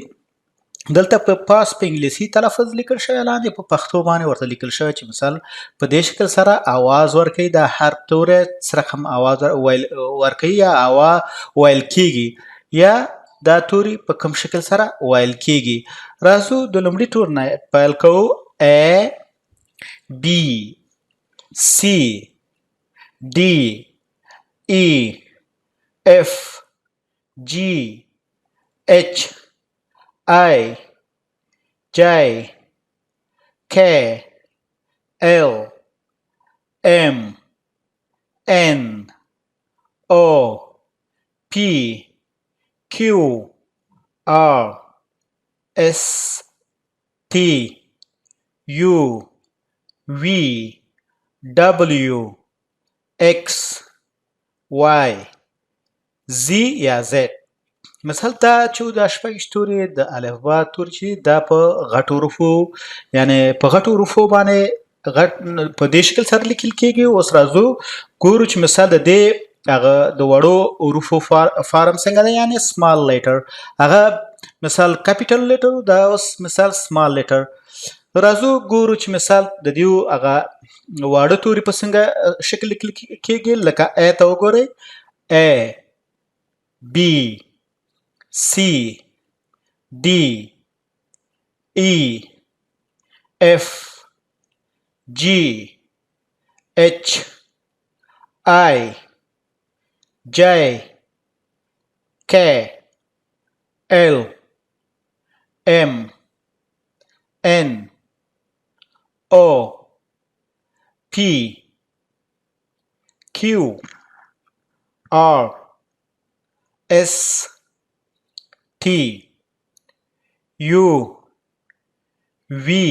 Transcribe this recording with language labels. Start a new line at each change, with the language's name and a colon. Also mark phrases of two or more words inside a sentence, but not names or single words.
Pashto: دلته په پاس په انګلیسي تلفظ لیکل شوی، لاندې په پښتو باندې ورته لیکل شوی چې مثال په دې شکل سره آواز ورکوي، دا حرف توری سره هم آواز ورکوي یا ویل کیږي، یا دا توري په کوم شکل سره ویل کیږي. راځو د لومړي تور نه پیل کوو.
English: A B C D E F G H I J K L M N O P Q R S T U V W X Y Z یا Z.
Pashto: مثال دا چې دا شپږ توري د الفبا توري چې دا په غټو حروفو یعنی په غټو حروفو باندې په دې شکل سره لیکل کېږي. اوس راځو ګورو چې مثال د دې هغه د وړو حروفو فارم څنګه دی، یعنی
English: small letter.
Pashto: هغه مثال
English: capital letter,
Pashto: دا اوس مثال
English: small letter.
Pashto: راځو ګورو چې مثال د دې هغه واړه توري په څنګه شکل لیکل کېږي. لکه A ته وګورئ،
English: A B C D E F G H I J K L M N O P Q R S T U V